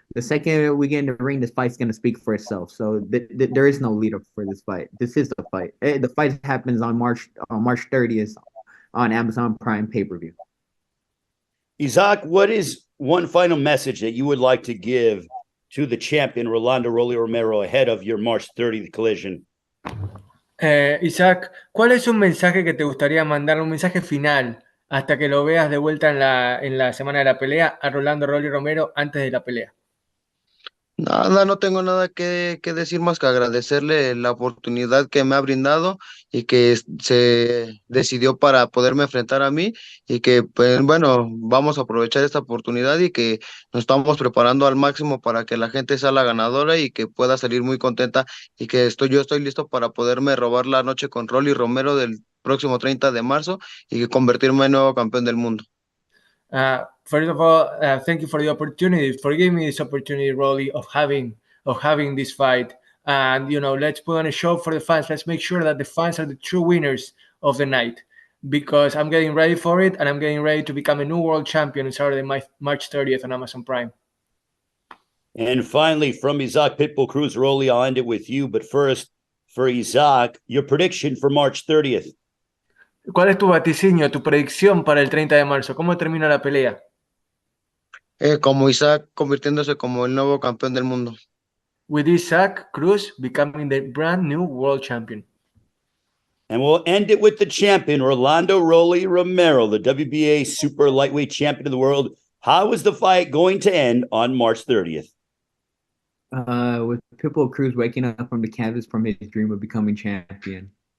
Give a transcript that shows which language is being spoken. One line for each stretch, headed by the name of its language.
English: The second we get in the ring, this fight's going to speak for itself. So there is no leader for this fight. This is the fight. The fight happens on March 30th on Amazon Prime pay-per-view. Isaac, what is one final message that you would like to give to the champion, Rolando Rolly Romero, ahead of your March 30th collision?
Spanish: Isaac, ¿cuál es un mensaje que te gustaría mandar, un mensaje final, hasta que lo veas de vuelta en la semana de la pelea a Rolando Rolly Romero antes de la pelea? Nada, no tengo nada que decir más que agradecerle la oportunidad que me ha brindado y que se decidió para poderme enfrentar a mí y que, pues bueno, vamos a aprovechar esta oportunidad y que nos estamos preparando al máximo para que la gente sea la ganadora y que pueda salir muy contenta y que yo estoy listo para poderme robar la noche con Rolly Romero del próximo 30 de marzo y convertirme en nuevo campeón del mundo.
English: First of all, thank you for the opportunity, for giving me this opportunity, Rolly, of having this fight. And, let's put on a show for the fans. Let's make sure that the fans are the true winners of the night, because I'm getting ready for it, and I'm getting ready to become a new world champion on Saturday, March 30th on Amazon Prime. And finally, from Isaac Pitbull Cruz, Rolly, I'll end it with you. But first, for Isaac, your prediction for March 30th.
Spanish: ¿Cuál es tu vaticinio, tu predicción para el 30 de marzo? ¿Cómo termina la pelea? Como Isaac convirtiéndose como el nuevo campeón del mundo.
English: With Isaac Cruz becoming the brand new world champion. And we'll end it with the champion, Rolando Rolly Romero, the WBA super lightweight champion of the world. How is the fight going to end on March 30th? With Pitbull Cruz waking up from the canvas from his dream of becoming champion.